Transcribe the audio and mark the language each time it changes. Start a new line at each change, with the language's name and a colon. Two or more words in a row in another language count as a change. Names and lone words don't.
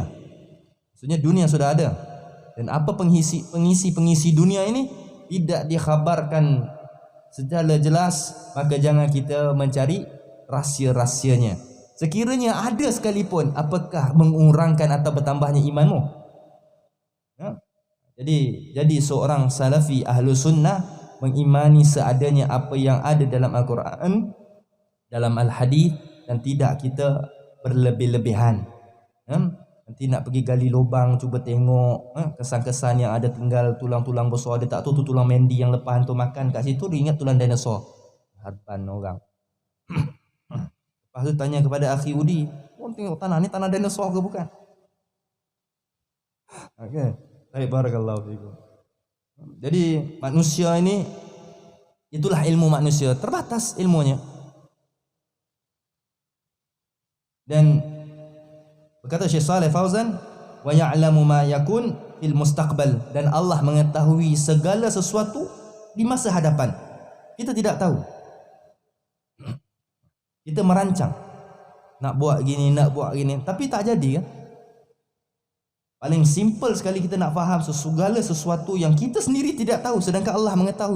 Malay: Maksudnya dunia sudah ada. Dan apa pengisi dunia ini tidak dikhabarkan secara jelas, maka jangan kita mencari rahsia-rahsianya. Sekiranya ada sekalipun, apakah mengurangkan atau bertambahnya imanmu? Ya? Jadi seorang salafi ahlu sunnah mengimani seadanya apa yang ada dalam Al-Quran, dalam Al-Hadis, dan tidak kita berlebih-lebihan. Nanti nak pergi gali lubang, cuba tengok kesan-kesan yang ada tinggal tulang-tulang besar. Dia tak tahu tu tulang mendi yang lepas tu makan kat situ, dia ingat tulang dinosaur. Harpan orang. Lepas tu tanya kepada akhi Udi, tengok tanah ni tanah dinosaur ke bukan? Okay. Baik,
Arabic: بارك الله فيكم.
Malay: Jadi manusia ini, itulah ilmu manusia, terbatas ilmunya. Dan berkata Syekh Saleh Fauzan,
Arabic: ويعلم ما يكون في المستقبل,
Malay: dan Allah mengetahui segala sesuatu di masa hadapan. Kita tidak tahu. Kita merancang nak buat gini, tapi tak jadi kan? Paling simple sekali kita nak faham segala sesuatu yang kita sendiri tidak tahu, sedangkan Allah mengetahui.